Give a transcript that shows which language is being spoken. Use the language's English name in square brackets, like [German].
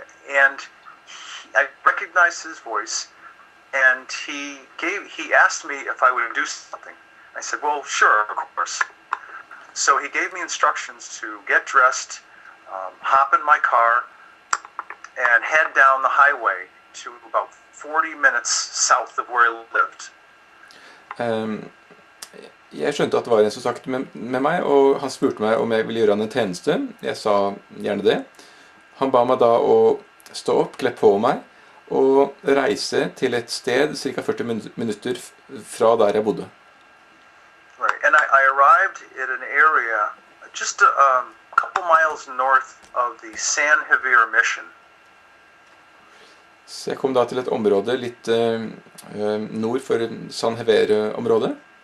[English] And I recognized his voice, and he asked me if I would do something. I said, well, sure, of course. So he gave me instructions to get dressed, hop in my car, and head down the highway to about 40 minutes south of where I lived. [Norwegian] Jeg skjønte at det var en som snakket med meg, og han spurte meg om jeg ville gjøre han en tjeneste. Jeg sa gjerne det. Han ba meg da å stå opp, kle på meg, og reise til et sted ca. 40 minutter fra der jeg bodde. [English] Right, and I arrived at an area just a couple miles north of the San Javier mission. [Norwegian] Så jeg kom da til et område litt nord for San Javier-området.